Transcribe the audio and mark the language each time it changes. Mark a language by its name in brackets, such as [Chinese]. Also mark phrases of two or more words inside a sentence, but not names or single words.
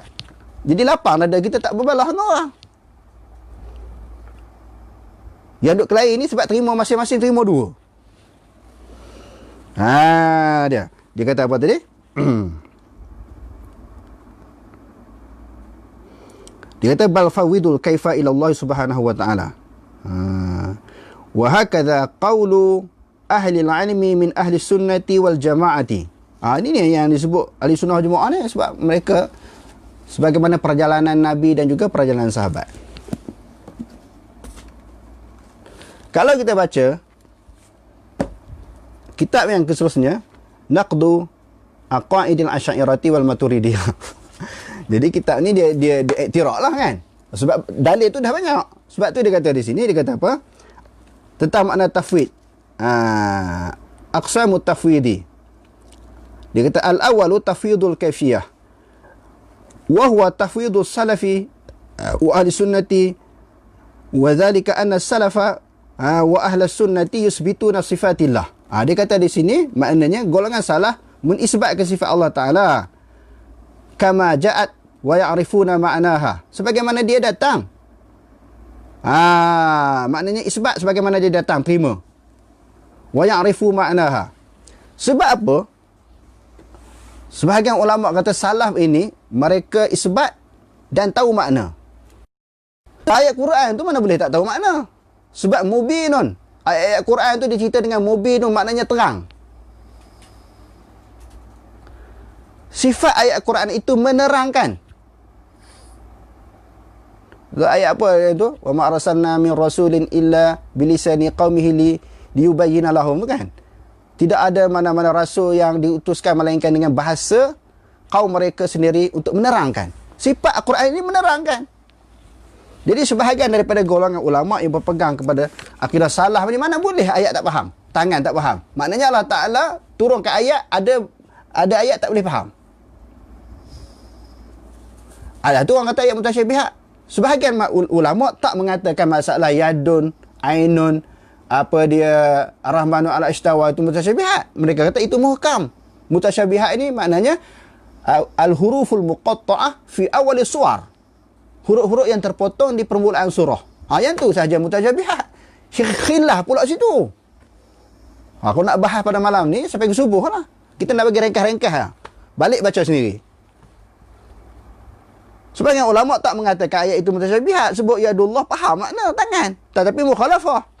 [Malay] Jadi lapang dada kita, tak berbalah dengan orang. Yang duk kelahi ni sebab terima masing-masing terima 2. Dia kata apa tadi? Dia kata [Arabic] بل فوضوا الكيف إلى الله سبحانه وتعالى. وهكذا قول أهل العلم من أهل السنة والجماعة. [Malay] Ini ni yang disebut ahli sunnah jemaah ni sebab mereka sebagaimana perjalanan Nabi dan juga perjalanan sahabat. Kalau kita baca kitab yang seterusnya, Naqdu Aqaidil Asy'ariyati wal Maturidiyah. Jadi kitab ni dia iktiraf lah kan. Sebab dalil tu dah banyak. Sebab tu dia kata di sini, dia kata apa? Tentang makna tafwid. [Arabic] أقسام التفويض. [Malay] Dia kata [Arabic] الأول تفويض الكيفية. وهو تفويض السلف وأهل السنة وذلك أن السلف وأهل السنة يثبتون صفات الله. [Malay] Dia kata di sini maknanya golongan salah menisbatkan sifat Allah Taala [Arabic] كما جاءت ويعرفون معناها, [Malay] sebagaimana dia datang. Maknanya isbat sebagaimana dia datang, terima. [Arabic] ويعرف معناها. [Malay] Sebab apa? Sebahagian ulama kata salaf ini mereka isbat dan tahu makna. Ayat Quran tu mana boleh tak tahu makna? Sebab mubinun. Ayat Quran tu dicerita dengan mubinun, maknanya terang. Sifat ayat Quran itu menerangkan. Ayat apa itu? [Arabic] وما أرسلنا من رسول إلا بلسان قومه ليبين لهم, [Malay] kan? Tidak ada mana-mana rasul yang diutuskan melainkan dengan bahasa kaum mereka sendiri untuk menerangkan. Sifat Al-Quran ini menerangkan. Jadi sebahagian daripada golongan ulama yang berpegang kepada akidah salah ni, mana boleh ayat tak faham, tangan tak faham. Maknanya Allah Ta'ala turunkan ayat, ada ayat tak boleh faham. Tu orang kata ayat mutasyabihat. Sebahagian ulama tak mengatakan masalah yadun, ainun, apa dia [Arabic] الرحمن على استوى [Malay] itu mutasyabihat. Mereka kata itu muhkam. Mutasyabihat ini maknanya [Arabic] الحروف المقطعة في أول السور. [Malay] Huruf-huruf yang terpotong di permulaan surah. Yang tu saja mutasyabihat. Khilaf pula situ. Kalau nak bahas pada malam ni sampai ke subuh lah. Kita nak bagi ringkas-ringkas lah. Balik baca sendiri. Sebagian ulama tak mengatakan ayat itu mutasyabihat, sebut yadullah faham makna tangan, tetapi mukhalafah.